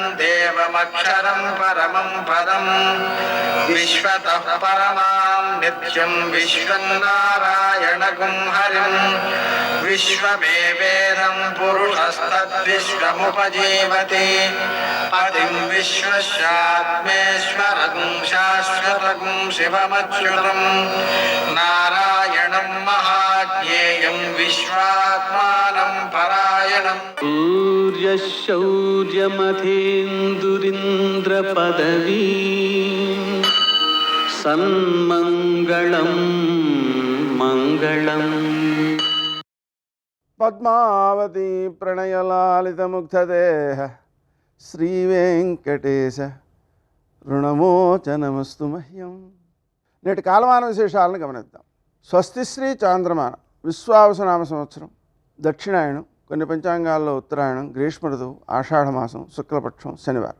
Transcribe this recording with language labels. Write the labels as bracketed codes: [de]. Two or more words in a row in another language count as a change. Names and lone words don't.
[sa] देवमक्षरं परमं पदं विश्वतः परमां नित्यं विश्वं नारायणगुं हरिं विश्वमेवेदं पुरुषस्तद्विश्वमुपजीवति पतिं विश्वस्यात्मेश्वरगुं शाश्वतगुं शिवमच्युतं नारायणं महाज्ञेयं विश्वात्मानं परायणम् सूर्यशौर्यमथेन्दुरिन्द्रपदवी सन्मङ्गलं मङ्गलम्. పద్మావతి ప్రణయలాలితముగ్ధదేహ శ్రీవేంకటేశ రుణమోచనమస్తు మహ్యం. [te] నేటి కాలమాన విశేషాలను గమనిద్దాం. స్వస్తిశ్రీ చాంద్రమాన విశ్వావసనామ సంవత్సరం, దక్షిణాయనం, కొన్ని పంచాంగాల్లో ఉత్తరాయణం, గ్రీష్మ ఋతువు, ఆషాఢమాసం, శుక్లపక్షం, శనివారం.